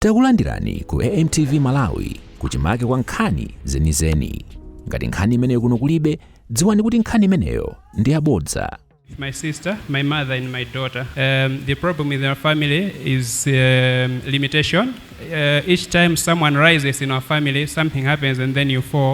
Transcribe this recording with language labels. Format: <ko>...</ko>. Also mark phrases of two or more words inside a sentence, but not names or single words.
<ny>Takulandirani ku AMTV Malawi kuchimake kwa nkhani zenizeni. Ngati nkhani imeneyo kuno kulibe, dziwani kuti nkhani imeneyo ndi yabodza.</ny> <en>My sister, my mother and my daughter. The problem with our family is limitation. Each time someone rises in our family, something happens and then you fall.</en>